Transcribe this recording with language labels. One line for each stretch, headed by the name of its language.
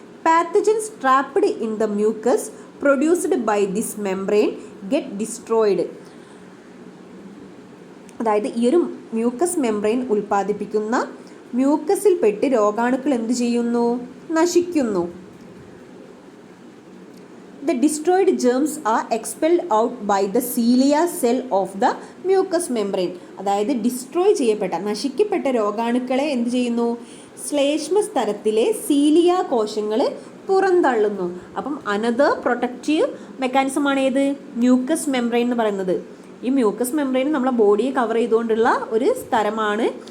English: Pathogens trapped in the mucus produced by this membrane get destroyed.
Malayalam: അതായത് ഈ ഒരു mucus membrane ഉൽപ്പാദിപ്പിക്കുന്ന മ്യൂക്കസിൽ പെട്ട് രോഗാണുക്കൾ എന്ത് ചെയ്യുന്നു? നശിക്കുന്നു.
English: The destroyed germs are expelled out by the cilia cell of the mucous membrane.
Malayalam: അതായത് ഡിസ്ട്രോയ് ചെയ്യപ്പെട്ട, നശിക്കപ്പെട്ട രോഗാണുക്കളെ എന്ത് ചെയ്യുന്നു? ശ്ലേഷ്മ സ്തരത്തിലെ സീലിയ കോശങ്ങൾ പുറന്തള്ളുന്നു. അപ്പം അനദർ പ്രൊട്ടക്റ്റീവ് മെക്കാനിസമാണ് ഏത്? മ്യൂക്കസ് മെംബ്രെയിൻ എന്ന് പറയുന്നത്. ഈ മ്യൂക്കസ് മെംബ്രെയിൻ നമ്മളെ ബോഡിയെ കവർ ചെയ്തുകൊണ്ടുള്ള ഒരു സ്ഥലമാണ്.